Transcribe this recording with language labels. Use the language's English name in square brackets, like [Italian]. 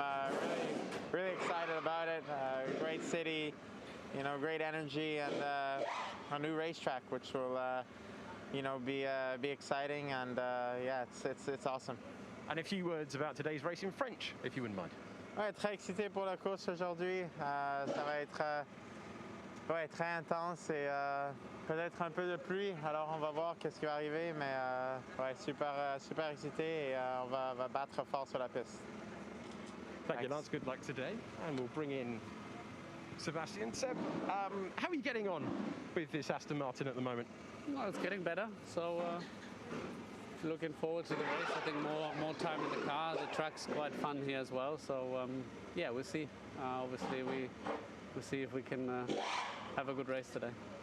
[English] I'm really excited about it. Great city, great energy, and a new racetrack, which will, be exciting. And it's awesome. And a few words about today's race in French, if you wouldn't mind. [French] Ouais, très excité pour la course aujourd'hui. Ça va être très intense et peut-être un peu de pluie. Alors on va voir qu'est-ce qui va arriver, mais super excité et on va battre fort sur la piste. [English] Thank you, Lance. Good luck today, and we'll bring in Sebastian. Seb, how are you getting on with this Aston Martin at the moment? Well, it's getting better. So looking forward to the race. I think more time in the car. The track's quite fun here as well. So we'll see. Obviously, we'll see if we can have a good race today.